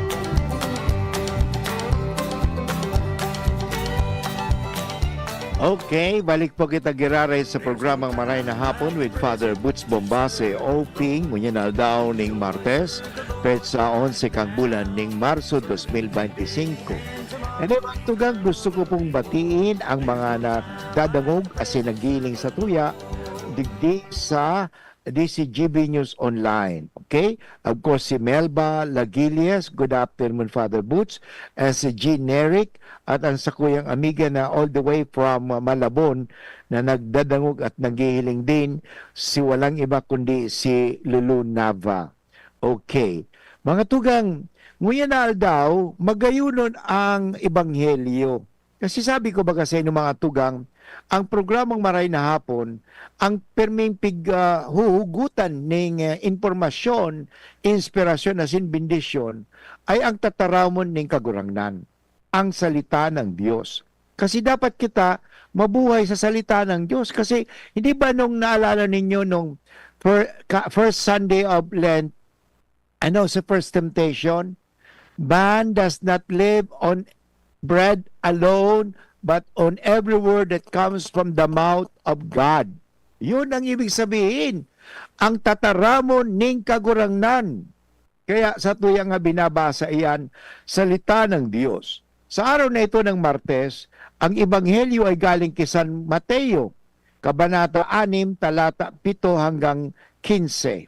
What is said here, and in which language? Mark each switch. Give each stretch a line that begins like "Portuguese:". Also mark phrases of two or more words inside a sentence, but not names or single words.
Bikol: Okay, balik po kita giraray sa programang Maray na Hapon with Father Boots Bombase Oping, ngunyan na daw ning Martes, petsa 11 kang bulan ning Marso 2025.
English: And then,
Bikol: tugang gusto ko pong batiin ang mga nagdadangog kasi nagiling sa tuya, digdi sa DCGB News Online. Okay?
English: Of course,
Bikol: si Melba Lagilias,
English: good afternoon,
Bikol: Father Boots, and si Jean Nerick, at ang sakuyang amiga na
English: all the way from
Bikol: Malabon na nagdadangog at naghihiling din,
Filipino: si walang iba kundi si
Bikol: Lulu Nava. Okay. Mga tugang, nguyan na daw, magayunon ang Ebanghelyo. Kasi sabi ko ba kasi ng mga tugang, ang programang Maray na Hapon, ang perming huhugutan ng informasyon, inspirasyon asin bendisyon ay ang tataramon ng kagurangnan,
Filipino: ang salita ng Diyos. Kasi dapat kita mabuhay sa salita ng Diyos. Kasi hindi ba nung naalala ninyo nung
English: first Sunday of Lent, sa first temptation, man does not live on bread alone, but on every word that comes from the mouth of God.
Filipino: Yun ang ibig sabihin.
Bikol: Ang tataramon ning kagurangnan.
Filipino: Kaya sa tuyang nga binabasa iyan, salita ng Diyos. Sa araw na ito ng Martes, ang Ebanghelyo ay galing kay San Mateo. Kabanata 6, talata 7 hanggang 15.